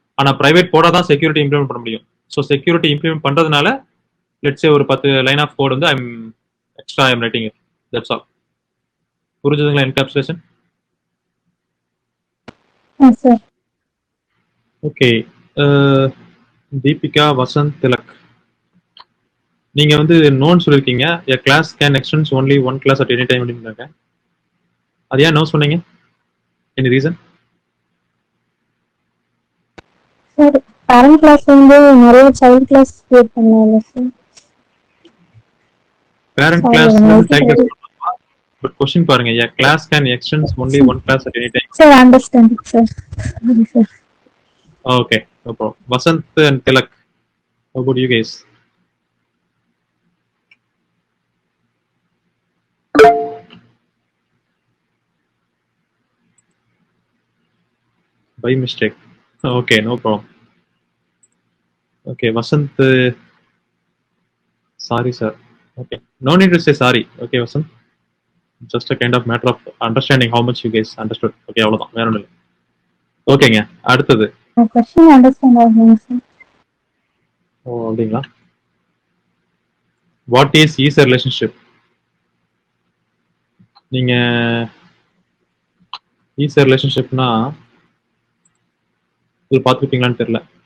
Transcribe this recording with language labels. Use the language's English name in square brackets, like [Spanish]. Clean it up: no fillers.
[Tamil] ஆனா private போடாதான் security implement பண்ண முடியும். ஸோ செக்யூரிட்டி இம்ப்ளிமெண்ட் பண்றதுனால லெட்ஸே ஒரு 10 லைன் ஆஃப் கோட் வந்து ஐம் ரைட்டிங். [English] That's all. [Tamil] புரிஞ்சுதுங்களா encapsulation? Sir. Okay. Deepika Vasanth Tilak, நீங்க வந்து நோன்னு சொல்லிருக்கீங்க. [English] a class can extends only one class at any time [Tamil] அப்படின்றாங்க. அது ஏன் நோ சொன்னீங்க? Any reason? Sir parent class வந்து நிறைய சைல்ட் கிளாஸ் கிரியேட் பண்ணலாம்ல sir? Parent [English] Sorry, [Tamil] class [English] no, [Tamil] child [English] sorry. [Tamil] Class. But question பாருங்க, [English] a class can extends only one class at any time. [Tamil] Sir understand sir. Sir [English] Okay, no problem. Vasant and Tilak, how about you guys? By mistake. Okay, no problem. Okay, Vasant, sorry sir. Okay, no need to say sorry. Okay, Vasant, just a kind of matter of understanding how much you guys understood. [Tamil] Okay, அவ்வளவுதான், வேற ஒன்றும் இல்லை. ஓகேங்க, அடுத்தது. Question understand ஆகுங்க sir. ஓ அப்படிங்களா? [English] What is ISA relationship? [Tamil] நீங்க ஈசர் ரிலேஷன்ஷிப்னா இது பார்த்துருப்பீங்களான்னு தெரியல.